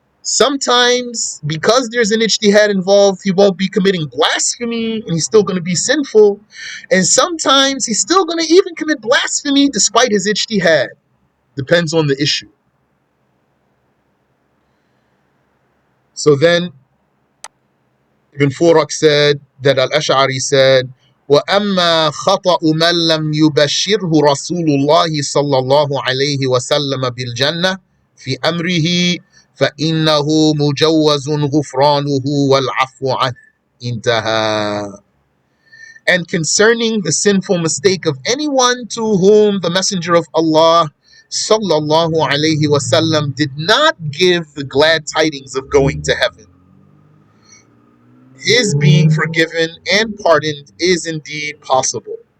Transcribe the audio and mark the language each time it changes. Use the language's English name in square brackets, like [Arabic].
[English] Sometimes, because there's an ijtihad involved, he won't be committing blasphemy and he's still going to be sinful. And sometimes he's still going to even commit blasphemy despite his ijtihad. Depends on the issue. So then Ibn Furak said that Al-Ash'ari said, [Arabic] وَأَمَّا خَطَأُ مَنْ لَمْ يُبَشِّرْهُ رَسُولُ اللَّهِ صَلَّى اللَّهُ عَلَيْهِ وَسَلَّمَ بِالْجَنَّةِ فِي أَمْرِهِ فَإِنَّهُ مُجَوَّزٌ غُفْرَانُهُ وَالْعَفْوُ عَنْهُ. Intaha. [English] And concerning the sinful mistake of anyone to whom the Messenger of Allah sallallahu alayhi wasallam did not give the glad tidings of going to heaven, his being forgiven and pardoned is indeed possible.